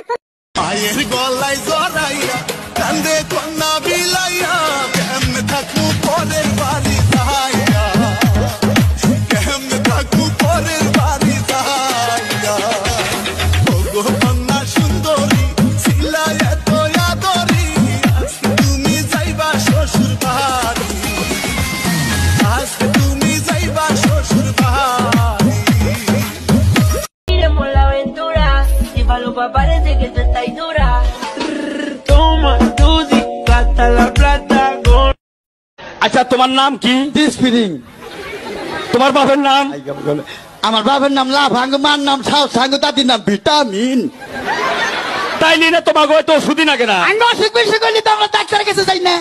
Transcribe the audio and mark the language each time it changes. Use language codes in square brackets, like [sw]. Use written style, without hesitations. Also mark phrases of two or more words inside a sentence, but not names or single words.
[bn] মায়ের গলায় জড়াইয়া কান্দে কন্যা বিলাইয়া, কেমনে থাকবো পরের বাড়ি যাইয়া, কেমনে থাকবো পরের বাড়ি যাইয়া। ওগো কন্যা সুন্দরী ছিলা এত আদরি, আজকে তুমি যাইবা শ্বশুর বাড়ি, আজকে তুমি যাইবা শ্বশুর বাড়ি। [es] Parece que tú estás dura. Toma, Tusi. [bn] তোমার নাম কি? ডিসপিরিং। তোমার বাবার নাম? আমার বাবার নাম লাভাঙ্গ, মার নাম সাউসাঙ্গ, দাদির নাম ভিটামিন। তাইলে না তোমাকে হয়তো ওষুধই না কেনা। আমি অসুখ বিসুখ হইলে তো আমরা ডাক্তারের কাছে যাই না।